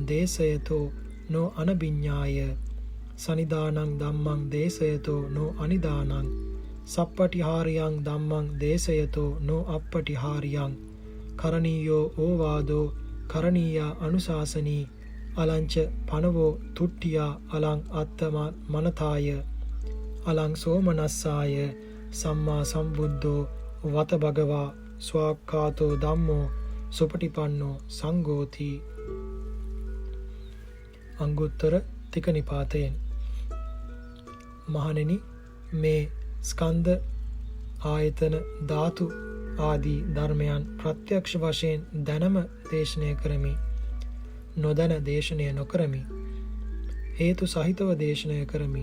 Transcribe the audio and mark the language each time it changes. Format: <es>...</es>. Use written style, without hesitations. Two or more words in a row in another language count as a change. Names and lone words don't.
<pi>දේසයතෝ නෝ අනභිඤ්ඤාය සනිදානං ධම්මං දේසයතෝ නෝ අනිදානං සප්පටිහාරියං ධම්මං දේසයතෝ නෝ අප්පටිහාරියං කරණීයෝ ඕවාදෝ කරණීයා අනුශාසනී අලංච පනවෝ තුට්ඨියා අලං අත්තම මනතාය අලං සෝමනස්සාය සම්මා සම්බුද්ධෝ වත භගවා ස්වාක්ඛාතෝ ධම්මෝ සුපටිපන්නෝ සංඝෝති.</pi> <si>අංගුත්තර තික නිපාතයෙන්. මහණෙනි, මේ ස්කන්ධ ආයතන ධාතු ආදී ධර්මයන් ප්‍රත්‍යක්ෂ වශයෙන් දැනම දේශනය කරමි. නොදැන දේශනය නොකරමි. හේතු සහිතව දේශනය කරමි.</si>